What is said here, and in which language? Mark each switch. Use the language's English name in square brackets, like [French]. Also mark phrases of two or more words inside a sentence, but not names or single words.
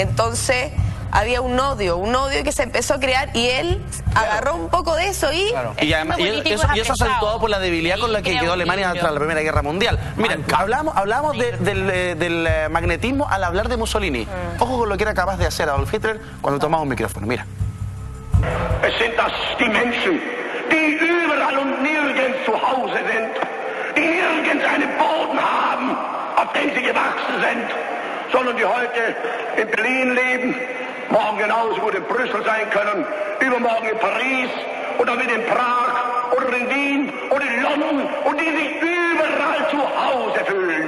[Spanish] Entonces, había un odio que se empezó a crear y él agarró un poco de eso y... Y eso acentuado por la debilidad con la que quedó Alemania tras la Primera Guerra Mundial. Miren, hablamos del magnetismo al hablar de Mussolini. Ojo con lo que era capaz de hacer Adolf Hitler cuando tomaba un micrófono. Mira. [German] Es sind das die Menschen, die überall und nirgends zu Hause sind, die nirgends einen Boden haben, auf den sie gewachsen sind, sondern die heute in Berlin leben, morgen genauso gut in Brüssel sein können, übermorgen in Paris oder mit in Prag oder in Wien oder in London und die sich überall zu Hause fühlen.